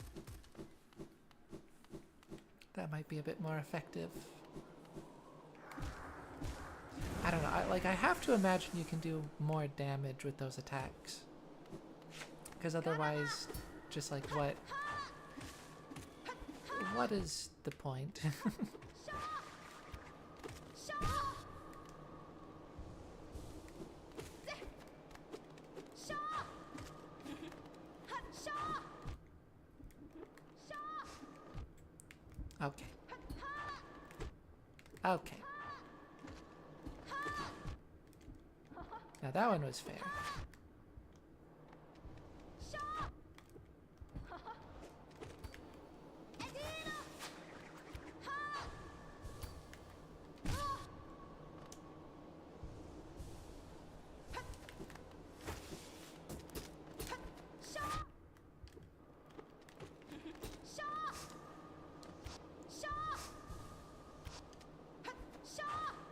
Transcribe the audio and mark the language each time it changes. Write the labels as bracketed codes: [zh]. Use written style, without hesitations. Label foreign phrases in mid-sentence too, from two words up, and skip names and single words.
[en] That might be a bit more effective. I don't know. I have to imagine you can do more damage with those attacks. Because otherwise, just like what is the point? Shaw! Shaw! De! Shaw! Hut! Shaw! Shaw! Okay. Hut! Ha! Okay. Now that one was fair. Shaw! Edina! Ha! Hut! Hut! Shaw! Shaw! Shaw! Hut! Shaw!